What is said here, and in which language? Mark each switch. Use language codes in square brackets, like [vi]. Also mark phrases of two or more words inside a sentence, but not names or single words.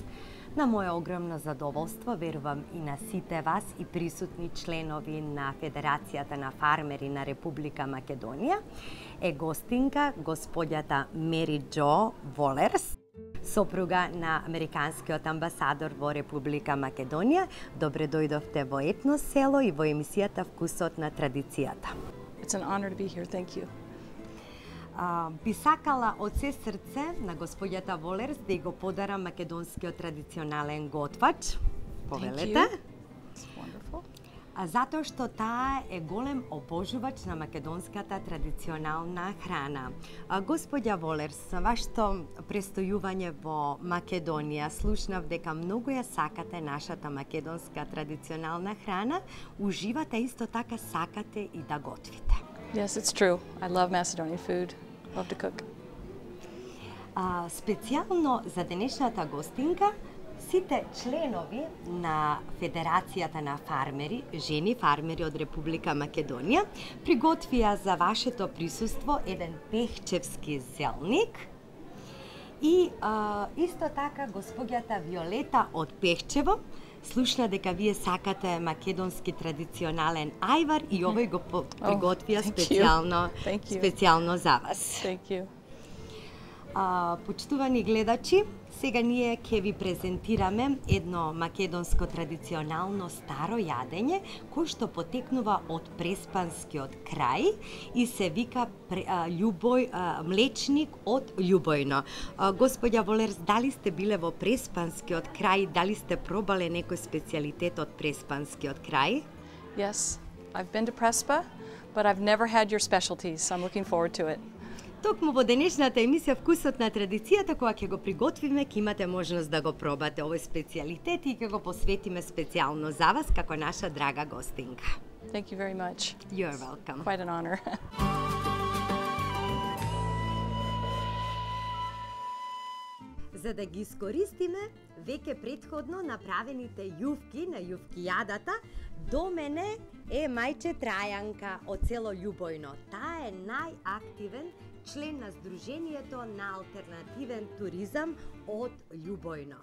[mk] На моје огромно задоволство, верувам и на сите вас и присутни членови на Федерацијата на фармери на Република Македонија, е гостинка господјата Мери Џо Волерс, сопруга на американскиот амбасадор во Република Македонија. Добре дојдовте во Етно село и во емисијата Вкусот на традицијата. [en] It's an honor to be here. Thank you. [mk] Би сакала од се срце на господјата Волерс да го подарам македонскиот традиционален готвач. Повелете. Затоа што таа е голем обожувач на македонската традиционална храна. Господја Волерс, вашето престојување во Македонија, слушнав дека многу ја сакате нашата македонска традиционална храна, уживате исто така сакате и да готвите. [en] Yes, it's true. I love Macedonian food. Love to cook. [mk] Специјално за денешната гостинка, сите членови на Федерацијата на фармери, жени фармери од Република Македонија, приготвија за вашето присуство еден пехчевски зелник и исто така господјата Виолета од Пехчево слушна дека вие сакате македонски традиционален ајвар и овој го приготвија специјално за вас. [en] Thank you. [mk] Почитувани гледачи, сега ние ќе ви презентираме едно македонско традиционално старо јадење кој што потекнува од преспанскиот крај и се вика млечник од Љубојно. Господја Волерс, дали сте биле во преспанскиот крај, дали сте пробале некој специјалитет од преспанскиот крај? [en] Yes, I've been to Prespa, but I've never had your specialties, so I'm looking forward to it. [mk] Токму во денешната емисија Вкусот на традицијата, кога ќе го приготвиме, ќе имате можност да го пробате овој специјалитет и ќе го посветиме специјално за вас како наша драга гостинка. [en] Thank you very much. You're welcome. Quite an honor. [mk] За да ги искористиме веќе претходно направените јувки на јувкијадата, до мене е мајче Трајанка од село Љубојно. Таа е најактивен член на Сдруженијето на алтернативен туризам од Љубојно.